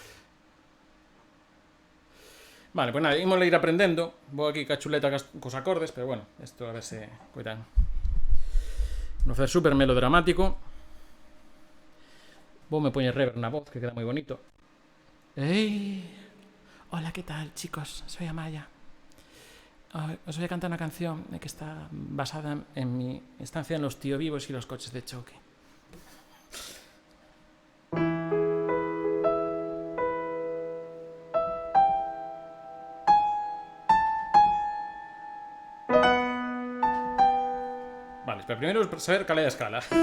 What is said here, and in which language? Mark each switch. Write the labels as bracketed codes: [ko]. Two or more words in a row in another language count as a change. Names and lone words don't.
[es] Vale, pues nada, [gl] ímosle ir aprendendo. Vou aquí ca chuleta cos acordes, pero bueno, esto a ver se coitan. Vou facer super melodramático. Vou me poñer reverb na voz, que queda moi bonito. ¡Ey! [es] Hola, ¿qué tal, chicos? Soy Amaya. Os voy a cantar una canción que está basada en mi estancia en los tío vivos y los coches de choque. [gl] Vale, pero primero saber cal é a escala.